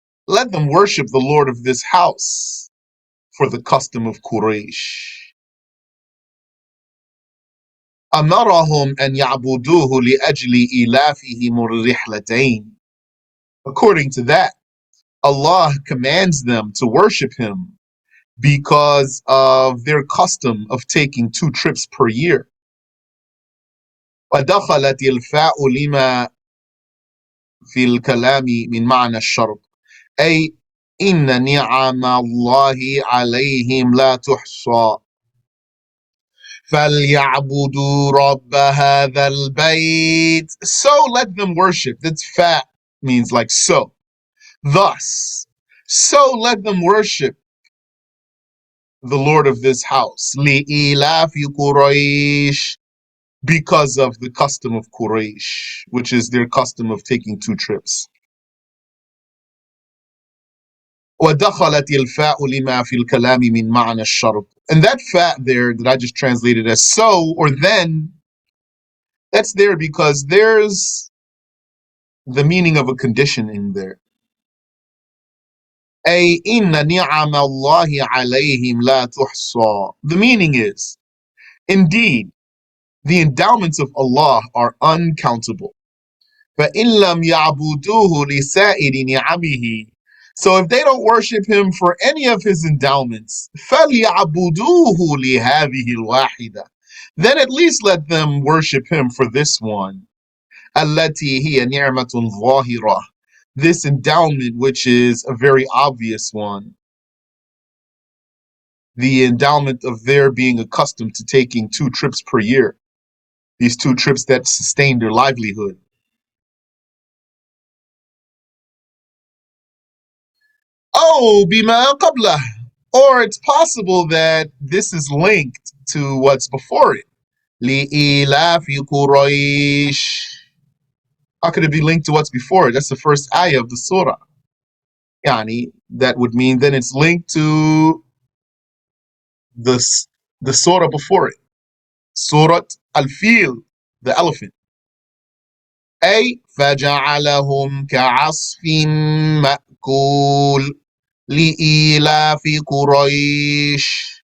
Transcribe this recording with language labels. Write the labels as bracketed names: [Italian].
[English] Let them worship the Lord of this house, for the custom of Quraysh. [Arabic] أمرهم أن يعبدوه لأجل إلافهم الرحلتين. [English] According to that, Allah commands them to worship Him because of their custom of taking 2 trips per year. [Arabic] ودخلت الفاء لما في الكلام من معنى الشرط أي إن نعم الله عليهم لا تحصى فَلْيَعْبُدُوا رَبَّ هَذَا الْبَيْتِ. [English] So let them worship. That's fa, means like so. Thus, so let them worship the Lord of this house. [Arabic] لِإِلَافِ قُرَيْشٍ. [English] Because of the custom of Quraysh, which is their custom of taking 2 trips. [Arabic] وَدَخَلَتِ الْفَاءُ لِمَا فِي الْكَلَامِ مِنْ مَعْنَى الشَّرْطِ. [English] And that fa there that I just translated as so or then, that's there because there's the meaning of a condition in there. [Arabic] أي إن نعم الله عليهم لا تحصى. [English] The meaning is, indeed, the endowments of Allah are uncountable. [Arabic] فإن لم يعبدوه لسائر نعمه. [English] So if they don't worship Him for any of His endowments, [Arabic] فليعبدوه لهذه الواحدة. [English] Then at least let them worship Him for this one. [Arabic] التي هي نعمة ظاهرة. [English] This endowment, which is a very obvious one. The endowment of their being accustomed to taking 2 trips per year. These 2 trips that sustain their livelihood. Oh, [Arabic] bima qablah. [English] Or it's possible that this is linked to what's before it. [Arabic] Li'ilafi Quraysh. [English] How could it be linked to what's before it? That's the first ayah of the surah. That would mean then it's linked to the surah before it. Surat Al-Fil, the elephant. [Arabic] أي فجعلهم كعصف مأكول لإيلاف قريش.